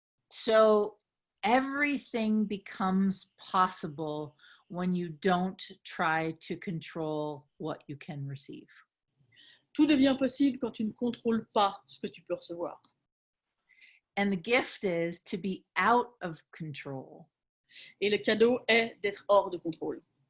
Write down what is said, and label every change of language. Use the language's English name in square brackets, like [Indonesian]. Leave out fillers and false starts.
[English] So everything becomes possible when you don't try to control what you can receive. [French] Tout devient possible quand tu ne contrôles pas ce que tu peux recevoir. [English] And the gift is to be out of control, [French] Et le cadeau est d'être hors de contrôle.